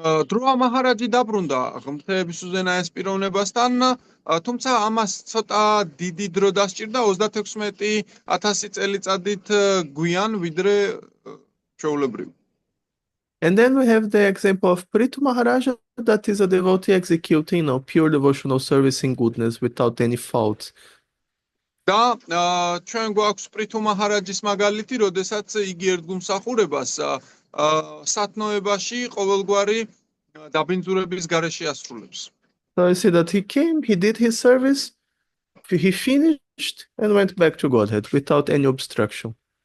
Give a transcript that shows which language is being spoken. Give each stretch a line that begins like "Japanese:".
Georgian: დრუვა მაჰარაჯი დაბრუნდა ღმრთების უზენაეს პიროვნებასთან, თუმცა ამას ცოტა დიდი დრო დასჭირდა 36,000 წელიწადით გვიან ვიდრე ჩვეულებრივ.
English: And then we have the example of Prithu Maharaja, that is a devotee executing pure devotional service in goodness without any faults.
Georgian: და ჩვენ გვაქვს პრითუ მაჰარაჯის მაგალითი, როდესაც იგი ერთგულმსახურებას სათნოებაში ყოველგვარი დაბინძურების გარეშე ასრულებს.
English: So I see that he came, he did his service, he finished and went back to Godhead without any obstruction.